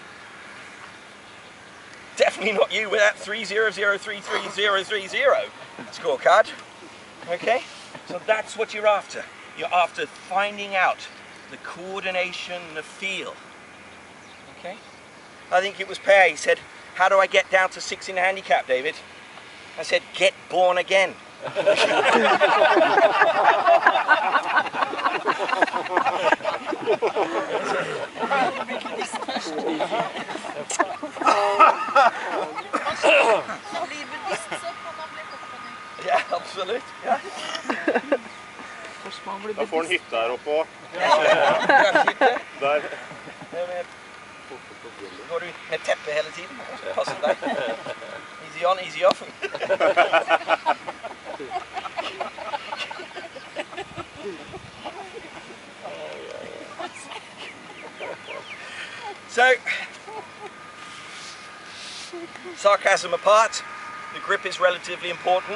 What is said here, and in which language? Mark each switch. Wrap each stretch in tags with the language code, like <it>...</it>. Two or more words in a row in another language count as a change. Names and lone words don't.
<en>Definitely not you with that 300333030 scorecard. Okay? So that's what you're after. You're after finding out the coordination, the feel. Okay? I think it was Per, he said, how do I get down to 6 in the handicap, David? I said, get born again.</en> <no>Ja, absolut. Ja. Da får en hytte her oppe også. Der. Går du med teppe hele tiden? Passer deg.</no> <en>Easy on, easy off. So, sarcasm apart, the grip is relatively important.</en>